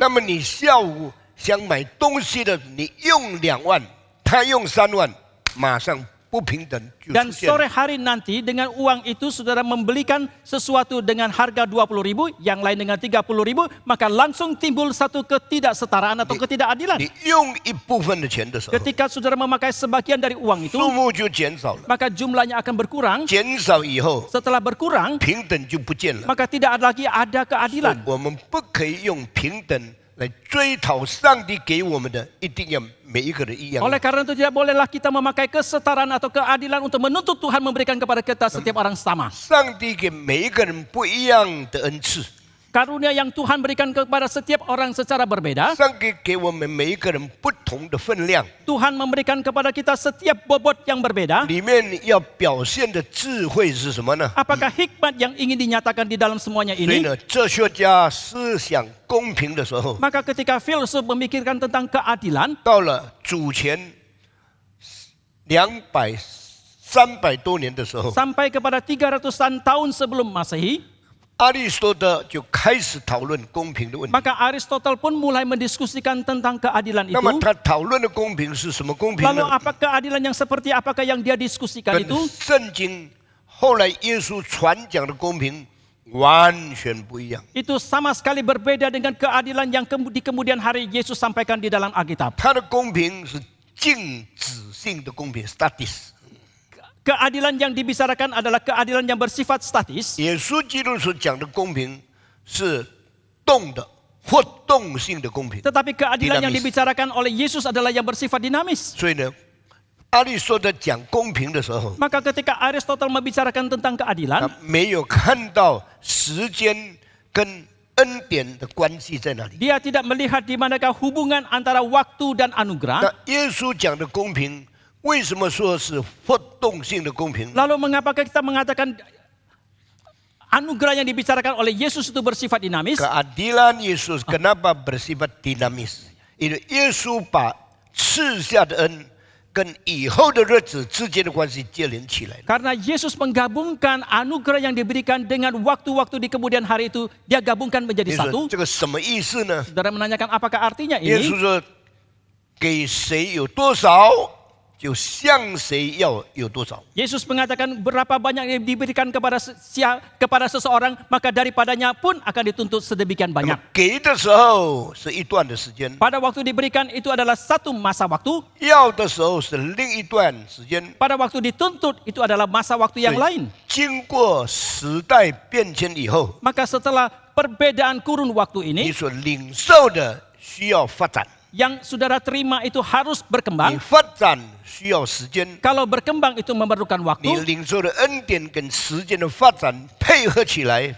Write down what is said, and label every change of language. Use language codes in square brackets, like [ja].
[zh] 那么你下午想买东西的，你用2万，他用3万，马上不平等就 [id] Dan [zh] 出现了。 [id] sore hari nanti dengan uang itu saudara membelikan sesuatu dengan harga 20.000, yang lain dengan 30.000, maka langsung timbul satu ketidaksetaraan atau ketidakadilan. [zh] 你用一部分的钱的时候， [id] Ketika saudara memakai sebagian dari uang itu, [zh] 数目就减少了， [id] maka jumlahnya akan berkurang. [zh] 减少以后， [id] Setelah berkurang, [zh] 平等就不见了。 [id] maka tidak lagi ada keadilan. [zh] 我们不可以用平等来追讨上帝给我们的，一定要每一个人一样。 [id] Oleh karena itu tidak bolehlah kita memakai kesetaraan atau keadilan untuk menuntut Tuhan memberikan kepada kita setiap orang sama. [zh] 上帝给每一个人不一样的恩赐， [id] Karunia yang Tuhan berikan kepada setiap orang secara berbeda. [zh] 上帝给我们每一个人不同的分量， [id] Tuhan memberikan kepada kita setiap bobot yang berbeda. [zh] 里面要表现的智慧是什么呢？ [id] Apakah hikmat yang ingin dinyatakan di dalam semuanya [zh] 所以呢，哲学家思想公平的时候， [id] Maka ketika filsuf memikirkan tentang keadilan, [zh] 到了主前300多年的时候， [id] sampai kepada 300-an tahun sebelum Masehi, [zh] 阿里斯多德就开始讨论公平的问题。 [id] maka Aristotle pun mulai mendiskusikan tentang keadilan [zh] 那么 [id] itu. [zh] 他讨论的公平是什么公平 [id] Lalu [zh] 呢？ [id] apa keadilan yang seperti apakah yang dia diskusikan [zh] 跟 [id] itu? [zh] 圣经后来耶稣传讲的公平完全不一样。 [id] Itu sama sekali berbeda dengan keadilan yang di kemudian hari Yesus sampaikan di dalam Alkitab. [zh] 他的公平是静止性的公平 （status）。 [id] Keadilan yang dibicarakan adalah keadilan yang bersifat statis. [zh] 耶稣基督所讲的公平是动的、活动性的公平。 [id] Tetapi keadilan yang Dinamis. dibicarakan oleh Yesus adalah yang bersifat dinamis. [zh] 所以呢，阿里说的讲公平的时候， [id] Maka ketika Aristotle membicarakan tentang [zh] 他 [id] keadilan, [zh] 没有看到时间跟恩典的关系在哪里。 [id] dia tidak melihat di manakah hubungan antara waktu dan [zh] 那 [id] anugerah. [zh] 耶稣讲的公平，为什么说是活动性的公平？ [id] Lalu mengapakah kita mengatakan anugerah yang dibicarakan oleh Yesus itu bersifat dinamis? Keadilan Yesus kenapa bersifat dinamis? Ini [zh] 耶稣把赐下的恩跟以后的日子之间的关系接连起来了。 [id] Karena Yesus menggabungkan anugerah yang diberikan dengan waktu-waktu di kemudian hari itu, dia gabungkan menjadi [zh] 你说 [id] satu. [zh] 这个什么意思呢？ [id] Saudara menanyakan apakah artinya [zh] 耶 [id] ini? [zh] 稣说：“给谁有多少，就向谁要有多少。 [id] Yesus mengatakan berapa banyak yang diberikan kepada seseorang, maka daripadanya pun akan dituntut sedemikian [zh] 那么 [id] banyak. [zh] 给的时候是一段的时间， [id] Pada waktu diberikan itu adalah satu masa waktu, [zh] 要的时候是另一段时间。 [id] pada waktu dituntut itu adalah masa waktu yang lain. [zh] 经过时代变迁以后， [id] Maka setelah perbedaan kurun waktu [zh] 你 [id] ini, [zh] 所领受的需要发展， [id] yang saudara terima itu harus [zh] 你 [id] berkembang. [zh] 发展需要时间。 [id] Kalau berkembang itu memerlukan [zh] 你 [id] waktu. [zh] 领受的恩典跟时间的发展配合起来，